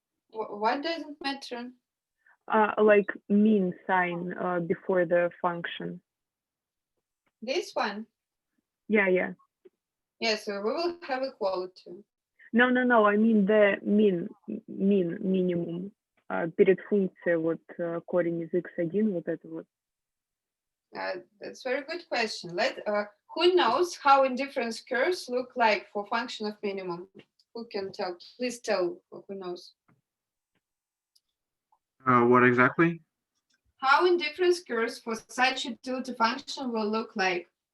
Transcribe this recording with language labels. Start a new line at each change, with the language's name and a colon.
English: What doesn't matter? Like mean sign before the function. This one? Yeah, yeah. Yes, so we will have equality. No, I mean the минимум.
Russian: Перед функцией вот корень из x1, вот это вот.
English: That's a very good question. Who knows how indifference curves look like for function of minimum? Who can tell? Please tell who knows. What exactly? How indifference curves for such utility function will look like?